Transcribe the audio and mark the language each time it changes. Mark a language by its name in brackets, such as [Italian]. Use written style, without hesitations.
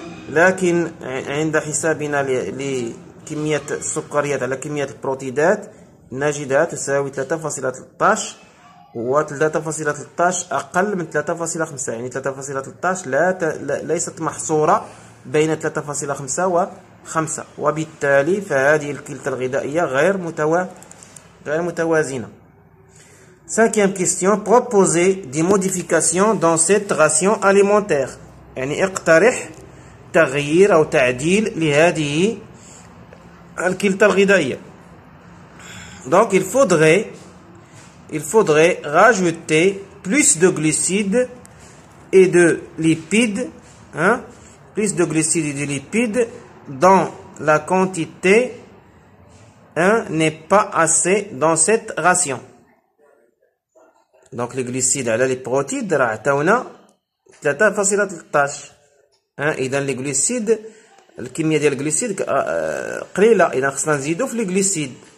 [Arabic] لكن عند حسابنا لكمية السكريات على كمية البروتيدات نجدها تساوي 3.13، و 3.13 أقل من 3.5. يعني 3.13 ليست محصورة بين 3.5 و 5، وبالتالي فهذه الكلتا الغذائية غير متوازنة. [French] Cinquième question, proposer des modifications dans cette ration alimentaire. [Arabic] يعني اقترح تغيير أو تعديل لهذه الكلتا الغذائية. [French] Donc il faudrait rajouter plus de glucides et de lipides, plus de glucides et de lipides dont la quantité n'est pas assez dans cette ration. Donc les glucides على les protides [Arabic] راه عطاونا [French] 3.13. [Arabic] إذا les glucides الكمية ديال الجليسيد قليلة، إذا خصنا نزيدو في les glucides.